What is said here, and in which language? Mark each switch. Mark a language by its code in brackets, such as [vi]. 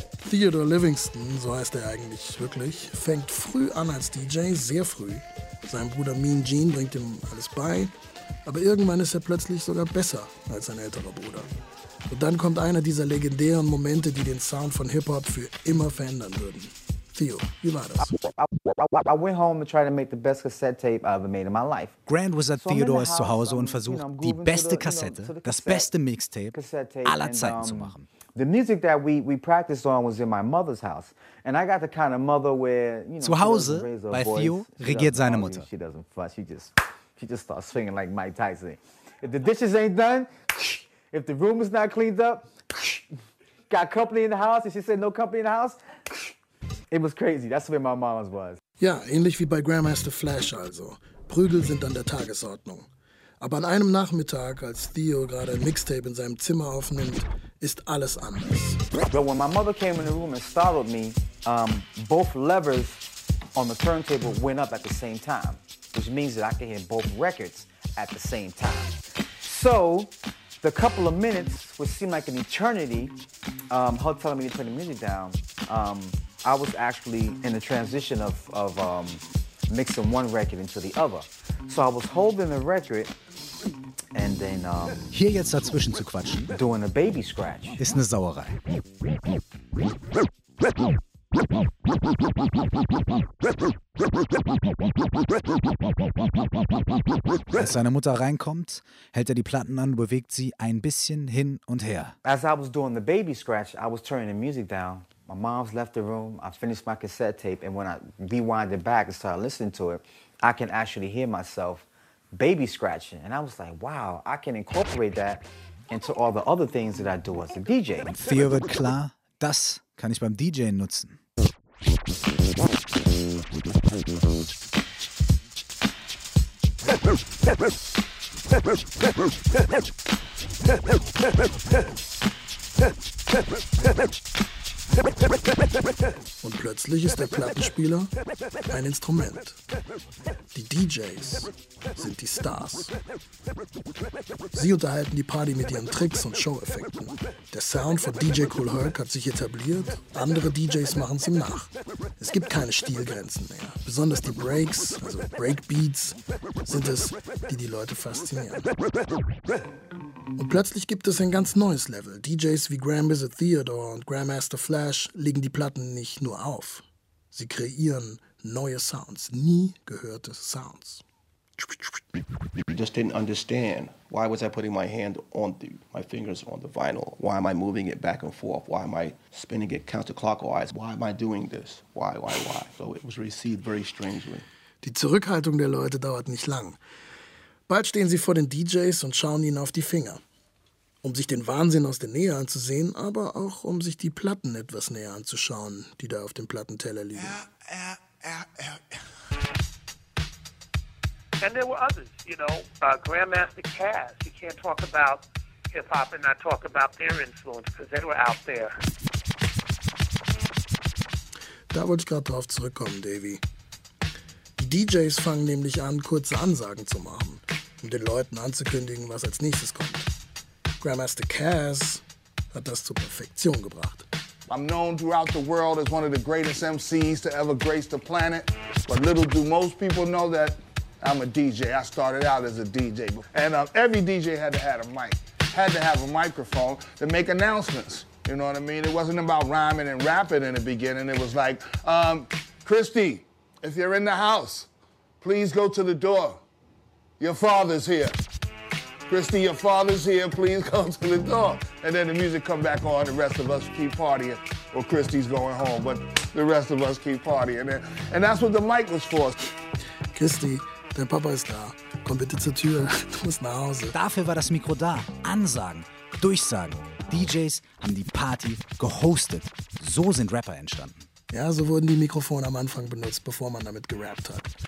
[de] Theodore Livingston, so heißt er eigentlich wirklich, fängt früh an als DJ, sehr früh. Sein Bruder Mean Gene bringt ihm alles bei, aber irgendwann ist er plötzlich sogar besser als sein älterer Bruder. Und dann kommt einer dieser legendären Momente, die den Sound von Hip-Hop für immer verändern würden. Theo, wie war das? [en] I went home to try to make the best cassette tape I ever made in my life. [de] Grand Wizard Theodore ist zu Hause und versucht, die beste Kassette, das beste Mixtape aller Zeiten zu machen. [en] The music that we practiced on was in my mother's house. And I got the kind of mother where, you know, [de] zu Hause bei Theo regiert seine Mutter. [en] She doesn't fuss. She just starts swinging like Mike Tyson. If the dishes ain't done, if the room is not cleaned up, got company in the house, if she said no company in the house, it was crazy. That's where my mama's was. [de] Ja, ähnlich wie bei Grandmaster Flash also. Prügel sind an der Tagesordnung. Aber an einem Nachmittag, als Theo gerade ein Mixtape in seinem Zimmer aufnimmt, ist alles anders. [en] But when my mother came in the room and startled me, both levers on the turntable went up at the same time, which means that I can hear both records at the same time. So, the couple of minutes, which seemed like an eternity, her telling me to turn the music down, I was actually in the transition of mixing one record into the other. So I was holding the record. And then, [de] hier jetzt dazwischen zu quatschen, [en] doing a baby scratch, [de] ist eine Sauerei. Als seine Mutter reinkommt, hält er die Platten an, bewegt sie ein bisschen hin und her. [en] As I was doing the baby scratch, I was turning the music down. My mom's left the room, I finished my cassette tape, and when I rewind it back and started listening to it, I can actually hear myself baby scratching, and I was like, wow, I can incorporate that into all the other things that I do as a DJ. [de] Theo wird klar, das kann ich beim DJen nutzen. Und plötzlich ist der Plattenspieler ein Instrument. Die DJs sind die Stars. Sie unterhalten die Party mit ihren Tricks und Show-Effekten. Der Sound von DJ Kool Herc hat sich etabliert, andere DJs machen es ihm nach. Es gibt keine Stilgrenzen mehr. Besonders die Breaks, also Breakbeats, sind es, die die Leute faszinieren. Und plötzlich gibt es ein ganz neues Level. DJs wie Grand Wizard Theodore und Grandmaster Flash legen die Platten nicht nur auf. Sie kreieren neue Sounds, nie gehörte Sounds. [en] I just didn't understand. Why was I putting my hand on the, my fingers on the vinyl? Why am I moving it back and forth? Why am I spinning it counterclockwise? Why am I doing this? Why? So it was received very strangely. [de] Die Zurückhaltung der Leute dauert nicht lang. Bald stehen sie vor den DJs und schauen ihnen auf die Finger. Um sich den Wahnsinn aus der Nähe anzusehen, aber auch um sich die Platten etwas näher anzuschauen, die da auf dem Plattenteller liegen. [en] And there were others, you know, Grandmaster Caz. You can't talk about hip-hop and not talk about their influence, because they were out there. [de] Da wollte ich gerade drauf zurückkommen, Davey. Die DJs fangen nämlich an, kurze Ansagen zu machen, um den Leuten anzukündigen, was als nächstes kommt. Grandmaster Caz hat das zur Perfektion gebracht. [en] I'm known throughout the world as one of the greatest MCs to ever grace the planet. But little do most people know that I'm a DJ. I started out as a DJ. And every DJ had to have a mic, had to have a microphone to make announcements. You know what I mean? It wasn't about rhyming and rapping in the beginning. It was like, Christy, if you're in the house, please go to the door. Your father's here. Christy, your father's here, please come to the door. And then the music come back on, the rest of us keep partying. Well, Christy's going home, but the rest of us keep partying. And that's what the mic was for. [de] Christy, dein Papa ist da. Komm bitte zur Tür, du musst nach Hause. Dafür war das Mikro da. Ansagen, Durchsagen. DJs haben die Party gehostet. So sind Rapper entstanden. Ja, so wurden die Mikrofone am Anfang benutzt, bevor man damit gerappt hat.